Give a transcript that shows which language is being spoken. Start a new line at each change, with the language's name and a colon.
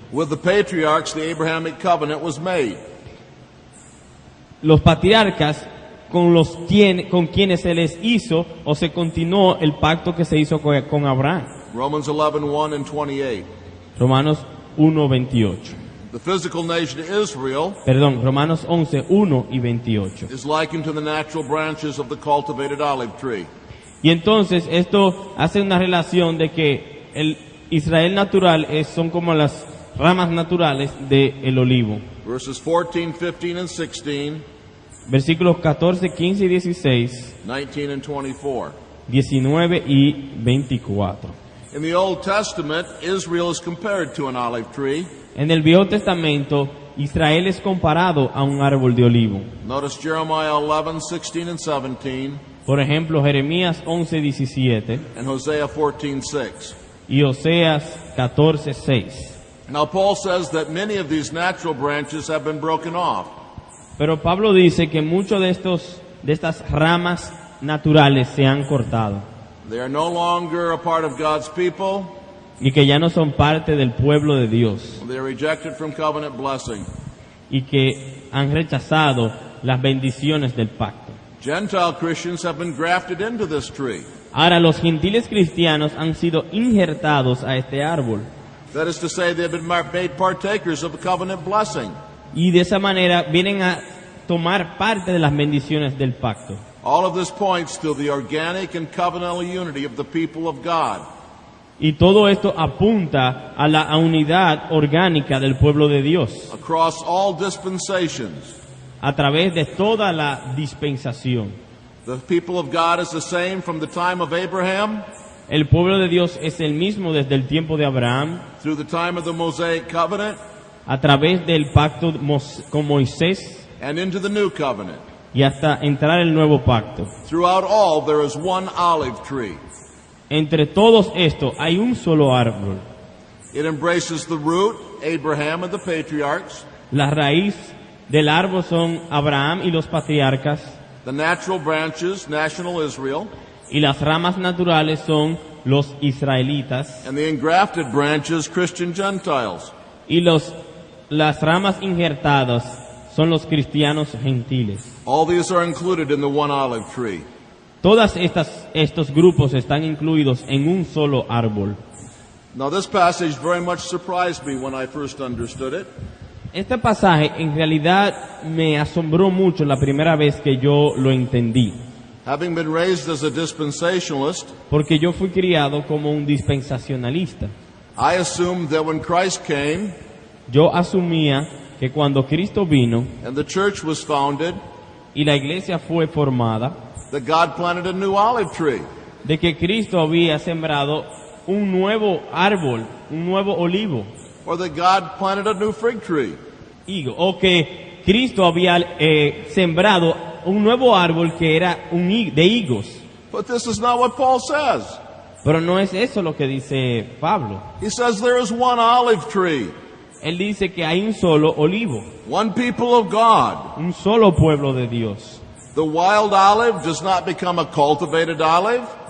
English: With the patriarchs, the Abrahamic covenant was made.
Spanish: Los patriarcas con quienes se les hizo o se continuó el pacto que se hizo con Abraham.
English: Romans 11:1 and 28.
Spanish: Romanos 1:28.
English: The physical nation Israel
Spanish: Perdón, Romanos 11, 1 y 28.
English: is likened to the natural branches of the cultivated olive tree.
Spanish: Y entonces esto hace una relación de que el Israel natural son como las ramas naturales del olivo.
English: Verses 14, 15, and 16,
Spanish: Versículos 14, 15 y 16,
English: 19 and 24.
Spanish: 19 y 24.
English: In the Old Testament, Israel is compared to an olive tree.
Spanish: En el Viejo Testamento, Israel es comparado a un árbol de olivo.
English: Notice Jeremiah 11, 16, and 17,
Spanish: Por ejemplo, Jeremías 11, 17
English: and Hosea 14, 6.
Spanish: y Oseas 14, 6.
English: Now Paul says that many of these natural branches have been broken off.
Spanish: Pero Pablo dice que muchos de estas ramas naturales se han cortado
English: They are no longer a part of God's people.
Spanish: y que ya no son parte del pueblo de Dios
English: They are rejected from covenant blessing.
Spanish: y que han rechazado las bendiciones del pacto.
English: Gentile Christians have been grafted into this tree.
Spanish: Ahora los gentiles cristianos han sido injertados a este árbol
English: That is to say, they have been made partakers of the covenant blessing.
Spanish: y de esa manera vienen a tomar parte de las bendiciones del pacto.
English: All of this points to the organic and covenantal unity of the people of God.
Spanish: Y todo esto apunta a la unidad orgánica del pueblo de Dios
English: Across all dispensations,
Spanish: a través de toda la dispensación.
English: the people of God is the same from the time of Abraham
Spanish: El pueblo de Dios es el mismo desde el tiempo de Abraham,
English: through the time of the Mosaic covenant
Spanish: a través del pacto con Moisés
English: and into the new covenant.
Spanish: y hasta entrar el nuevo pacto.
English: Throughout all, there is one olive tree.
Spanish: Entre todos estos hay un solo árbol.
English: It embraces the root, Abraham and the patriarchs,
Spanish: La raíz del árbol son Abraham y los patriarcas,
English: the natural branches, national Israel,
Spanish: y las ramas naturales son los israelitas,
English: and the engrafted branches, Christian Gentiles.
Spanish: y las ramas injertadas son los cristianos gentiles.
English: All these are included in the one olive tree.
Spanish: Todas estos grupos están incluidos en un solo árbol.
English: Now, this passage very much surprised me when I first understood it.
Spanish: Este pasaje en realidad me asombró mucho la primera vez que yo lo entendí,
English: Having been raised as a dispensationalist,
Spanish: porque yo fui criado como un dispensacionalista.
English: I assumed that when Christ came
Spanish: Yo asumía que cuando Cristo vino
English: and the church was founded,
Spanish: y la iglesia fue formada,
English: that God planted a new olive tree.
Spanish: de que Cristo había sembrado un nuevo árbol, un nuevo olivo,
English: Or that God planted a new fig tree.
Spanish: o que Cristo había sembrado un nuevo árbol que era de higos.
English: But this is not what Paul says.
Spanish: Pero no es eso lo que dice Pablo.
English: He says there is one olive tree,
Spanish: Él dice que hay un solo olivo,
English: one people of God.
Spanish: un solo pueblo de Dios.
English: The wild olive does not become a cultivated olive.